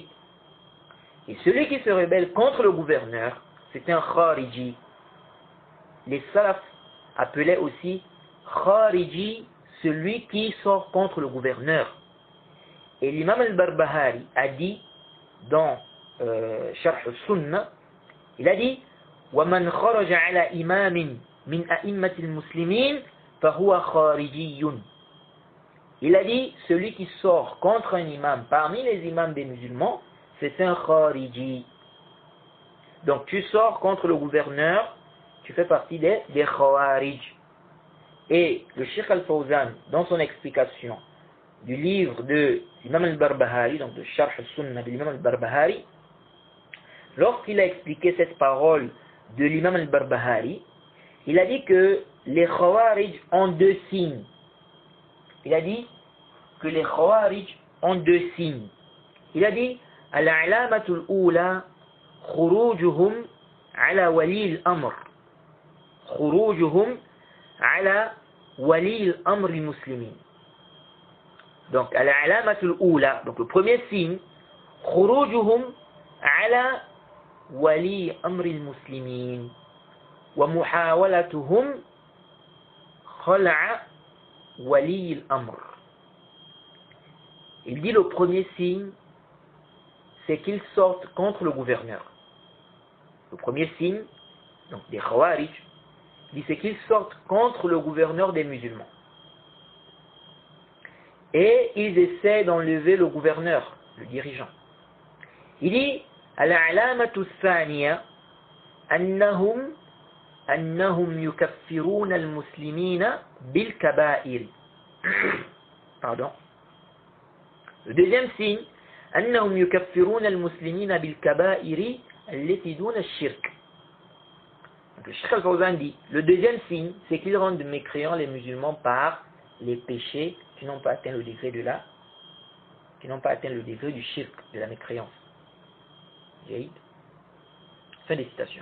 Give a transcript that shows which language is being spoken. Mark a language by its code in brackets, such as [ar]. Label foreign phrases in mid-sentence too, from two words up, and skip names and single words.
[fr] Et celui qui se rebelle contre le gouverneur, c'est un khariji. Les salafs appelaient aussi khariji celui qui sort contre le gouverneur. Et l'imam al-Barbahari a dit dans Sharh al-Sunnah, il a dit [ar] وَمَنْ خَرَجَ عَلَى إِمَامٍ مِنْ أَئِمَّةِ الْمُسْلِمِينَ فَهُوَ خَارِجِيٌّ. [fr] Il a dit, celui qui sort contre un imam parmi les imams des musulmans, c'est un khariji. Donc tu sors contre le gouverneur, tu fais partie des khawarij. Et le Cheikh Al-Fawzan, dans son explication du livre de l'imam al-Barbahari, donc de Sharh al-Sunnah de l'imam al-Barbahari, lorsqu'il a expliqué cette parole de l'imam al-Barbahari, il a dit que les khawarij ont deux signes. Il a dit que les khawarij ont deux signes. Il a dit [ar] العلامة الأولى خروجهم على ولي الأمر. خروجهم على ولي الأمر المسلمين. Donc العلامة الأولى, [fr] donc le premier signe, [ar] خروجهم على ولي أمر المسلمين ومحاولتهم خلع ولي الأمر. [fr] Il dit le premier signe, c'est qu'ils sortent contre le gouverneur. Le premier signe, donc des Khawarij, dit c'est qu'ils sortent contre le gouverneur des musulmans. Et ils essaient d'enlever le gouverneur, le dirigeant. Il dit [ar] العلامة الثانية أنهم يكفرون المسلمين بالكبائر. [fr] Pardon. Le deuxième signe, [ar] أنهم يكفرون المسلمين بالكبائر التي دون الشرك. [fr] Donc le Cheikh Al-Fawzan dit, le deuxième signe, c'est qu'ils rendent mécréants les musulmans par les péchés qui n'ont pas atteint le degré de la, qui n'ont pas atteint le degré du shirk, de la mécréance. Fin des citations.